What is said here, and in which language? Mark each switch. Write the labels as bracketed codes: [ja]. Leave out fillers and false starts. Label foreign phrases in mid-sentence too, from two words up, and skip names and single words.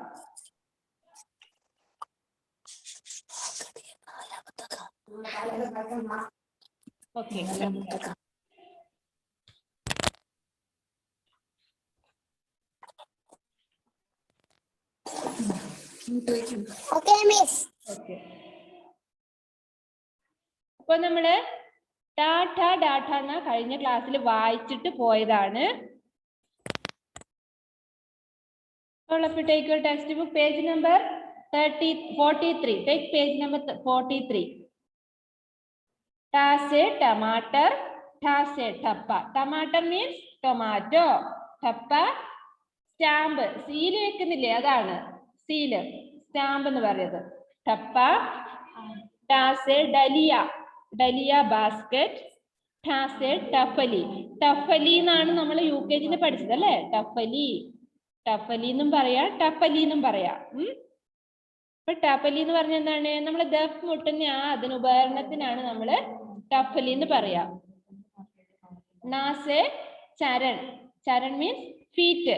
[ml] ഓക്കെ, അപ്പൊ നമ്മള് ടാറ്റ ഡാറ്റ എന്ന കഴിഞ്ഞ ക്ലാസ്സിൽ വായിച്ചിട്ട് പോയതാണ്. [en] Take your textbook page number 43. Take page number 43. [hi] ट से टोमैटो, ट से ठप्पा. [en] Tomato means tomato. Thappa stamp. [ml] Seal വെക്കുന്നില്ലേ, അതാണ് seal. Stamp എന്ന് പറയുന്നത്. Thappa. [hi] ट से डलिया. Dalia basket. ट से डफली. [ml] Tafali എന്നാണ് നമ്മൾ UKG പഠിച്ചത് അല്ലേ? ടഫലി. ടഫലി എന്നും പറയാ, ടഫലി എന്നും പറയാ. ഇപ്പൊ ടഫലി എന്ന് പറഞ്ഞ എന്താണ്? നമ്മള് ദഫ് മുട്ടുന്ന അതിന് ഉപകരണത്തിനാണ് നമ്മള് ടഫലി എന്ന് പറയാ. [hi] न से चरण. चरण [en] means feet.